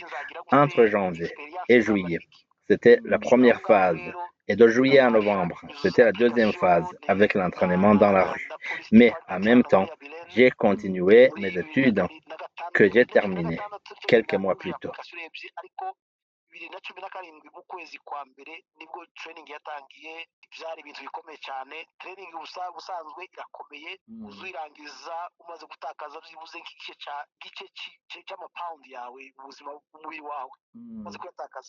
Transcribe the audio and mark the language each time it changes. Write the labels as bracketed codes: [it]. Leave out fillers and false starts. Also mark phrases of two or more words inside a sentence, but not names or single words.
[fr] Entre janvier et juillet, c'était la première phase. Et de juillet à novembre, c'était la deuxième phase avec l'entraînement dans la rue. Mais en même temps, j'ai continué mes études que j'ai terminées quelques mois plus tôt. [rw] 2017 mu kwezi kwa mbere nibwo training yatangiye. Byari ibintu bikomeye cyane. Training ubusanzwe irakomeye, uzirangiza umaze gutakaza byibuze nk'igice cy'amapawundi yawe ubuzima bw'umubiri wawe umaze kuyatakaza.